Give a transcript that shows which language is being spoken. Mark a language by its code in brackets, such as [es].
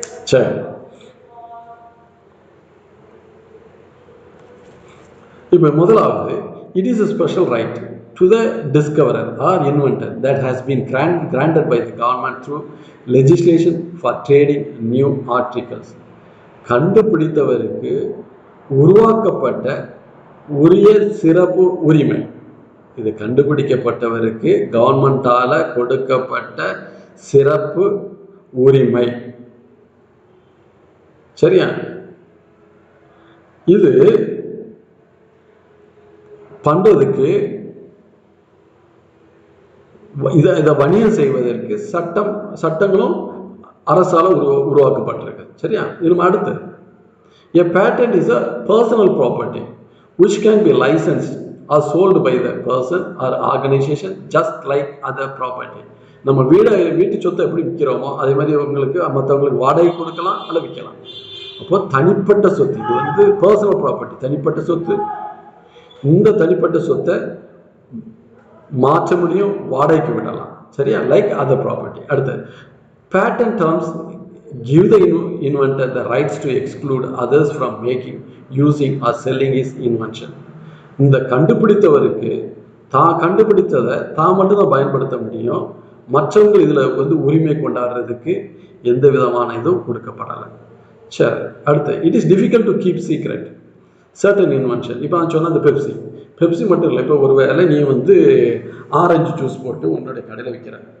[ta] சரி, இப்போ முதலாவது, [en] it is a special right to the discoverer or inventor that has been granted by the government through legislation for trading new articles. [ta] கண்டுபிடித்தவருக்கு உருவாக்கப்பட்ட உரிய சிறப்பு உரிமை. இது கண்டுபிடிக்கப்பட்டவருக்கு கவர்மெண்டால கொடுக்கப்பட்ட சிறப்பு உரிமை. சரியா? இது பண்றதுக்கு, இதை வணிகம் செய்வதற்கு சட்டங்களும் அரசால உருவாக்கப்பட்டிருக்கு. சரியா? இது அடுத்து, [en] a patent is a personal property which can be licensed or sold by the person or organization just like other property. [ta] நம்ம வீட்டு சொத்தை எப்படி விற்கிறோமோ அதே மாதிரி உங்களுக்கு மற்றவங்களுக்கு வாடகை கொடுக்கலாம் அல்ல விற்கலாம். அப்போ தனிப்பட்ட சொத்து, இது பர்சனல் ப்ராப்பர்ட்டி, தனிப்பட்ட சொத்து. இந்த தனிப்பட்ட சொத்தை மாற்ற முடியும், வாடகைக்கு விடலாம். சரியா? [en] Like other property. [ta] அடுத்து, [en] patent terms give the inventor the rights to exclude others from making, using or selling his invention. [ta] இந்த கண்டுபிடித்தவருக்கு தான் கண்டுபிடித்ததை தான் மட்டும்தான் பயன்படுத்த முடியும், மற்றவங்க இதில் உரிமை கொண்டாடுறதுக்கு எந்த விதமான இதுவும் கொடுக்கப்படலை. சரி, அடுத்து, [en] It is difficult to keep secret certain invention. [ta] இப்போ நான் சொன்ன அந்த பெப்சி மட்டும் இல்லை. இப்போ ஒரு வேளை நீ ஆரஞ்சு ஜூஸ் போட்டு உன்னுடைய கடையில் விற்கிற.